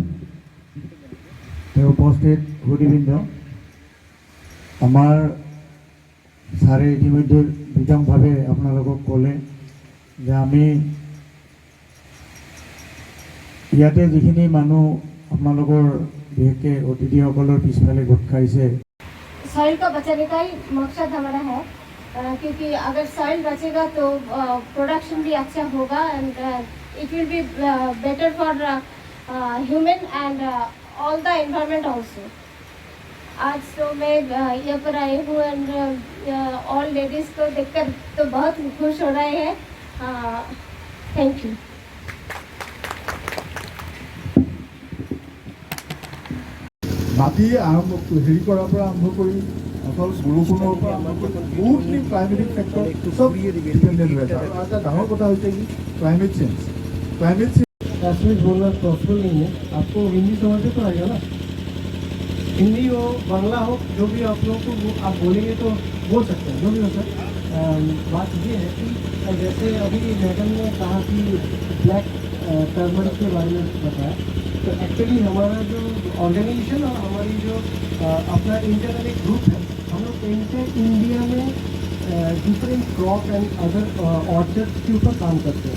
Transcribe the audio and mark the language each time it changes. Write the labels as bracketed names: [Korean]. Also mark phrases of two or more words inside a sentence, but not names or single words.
[Assamese] তেওঁ উপস্থিত সুধীবৃন্দ, আমাৰ ছাৰে ইতিমধ্যে বিতংভাৱে আপোনালোকক ক'লে যে আমি ইয়াতে যিখিনি মানুহ আপোনালোকৰ বিশেষকৈ অতিথিসকলৰ পিছফালে গোট খাইছে, [Hindi] सॉइल को बचाने का ही मकसद हमारा है, क्योंकि अगर सॉइल बचेगा तो प्रोडक्शन भी अच्छा होगा [English] and it will be better for human and all the environment also. [Hindi] आज तो मैं यहाँ पर आई हूँ [English] and all ladies [Hindi] को देखकर तो बहुत खुश हो रहे हैं। [English] thank you. [Assamese] মাটি আৰম্ভ হেৰি কৰাৰ পৰা আৰম্ভ কৰি অকল বৰষুণৰ পৰা আৰম্ভ কৰি বহুতখিনি [English] climatic factor [Assamese] চব ডিপেণ্ডেণ্ট হৈ আছে। আৰু এটা ডাঙৰ কথা হৈছে কি [English] climate change. [Hindi] ट्रांसलेट बोलना पॉसिबल नहीं है, आपको हिंदी समझ तो आएगा ना। हिंदी हो, बांग्ला हो, जो भी आप लोगों को आप बोलेंगे तो बोल सकते हैं, जो भी हो सर। बात ये है कि जैसे अभी मैडम ने कहा कि [English] black turmeric [Hindi] के बारे में बताया, तो एक्चुअली हमारा जो ऑर्गेनाइजेशन और हमारी जो अपना इंटरनल एक ग्रुप है, हम लोग इंडिया में [English] different crop and other orchards [Hindi] के ऊपर काम करते हैं।